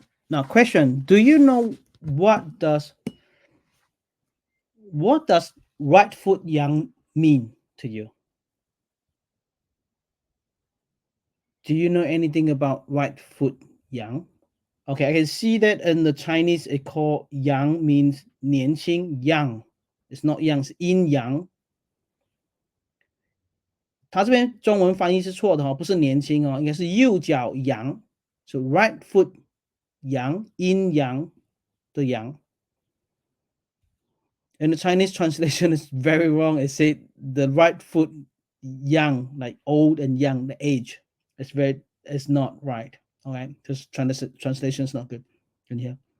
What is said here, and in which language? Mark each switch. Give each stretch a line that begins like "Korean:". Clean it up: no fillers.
English: Now, question: do you know what does right foot young mean to you? Do you know anything about right foot young? Okay, I can see that in the Chinese it called yang means 年轻 young. It's not young, it's yin yang.
Chinese: 它这边中文翻译是错的哦，不是年轻哦，应该是右脚阳。
English: So right foot 阳 yin yang
Chinese: 的阳。
English: And the Chinese translation is very wrong. It said the right foot young, like old and young, the age. It's not right. Okay, this translation is not good in here.